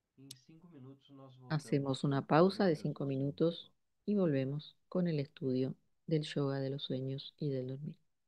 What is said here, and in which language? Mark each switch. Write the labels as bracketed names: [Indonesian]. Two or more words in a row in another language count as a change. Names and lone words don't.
[Portuguese] em 5 minutos nós [Spanish] Hacemos [Portuguese] voltamos [Spanish] una [Portuguese] com o [Spanish] pausa de [Portuguese] mesmo [Spanish] 5 [Portuguese] assunto. [Spanish] minutos y volvemos con el estudio del yoga de los sueños y del dormir.